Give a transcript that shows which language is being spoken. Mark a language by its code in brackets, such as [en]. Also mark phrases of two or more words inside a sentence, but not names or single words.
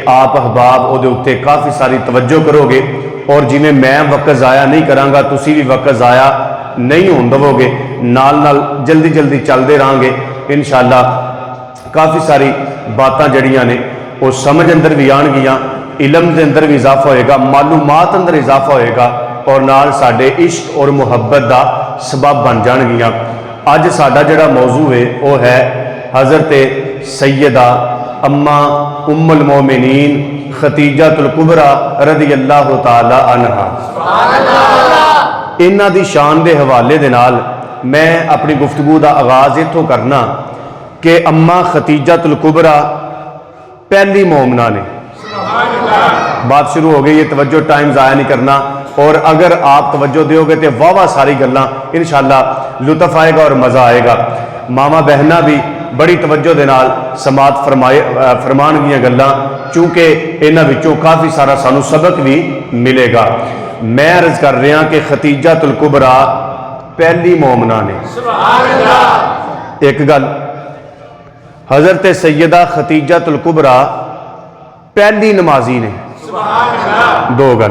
[pa] آپ احباب او دے اتے کافی ساری توجہ کرو گے اور جویں میں وقت ضائع نہیں کراں گا تسی بھی وقت ضائع نہیں ہون دو گے، نال نال جلدی جلدی چلتے رہاں گے انشاءاللہ کافی ساری باتاں جڑیاں نے وہ سمجھ اندر بھی آن گیاں، علم دے اندر بھی اضافہ ہوئے گا، معلومات اندر اضافہ ہوئے گا اور نال ساڈے عشق اور محبت دا سبب بن جان گیاں۔ اج ساڈا جڑا موضوع ہے وہ ہے حضرت سیدہ اما ام المومنین ختیجۃ الکبریٰ [ar] رضی اللہ تعالی عنہا۔ [pa] انہاں دی شان دے حوالے دے نال میں اپنی گفتگو دا آغاز اتھوں کرنا کہ اما ختیجۃ الکبریٰ پہلی مومنہ نے۔ بات شروع ہو گئی ہے، توجہ ٹائم ضائع نہیں کرنا اور اگر آپ توجہ دیو گے تو واہ ساری گلاں انشاءاللہ لطف آئے گا اور مزہ آئے گا۔ ماما بہنہ بھی بڑی توجہ دے نال سماعت فرمان گیاں گلاں چونکہ انہاں وچوں کافی سارا سانو سبق بھی ملے گا۔ میں عرض کر رہا کہ ختیجۃ الکبریٰ پہلی مومنہ نے۔ ایک گل، حضرت سیدہ ختیجۃ الکبریٰ پہلی نمازی نے، دو گل۔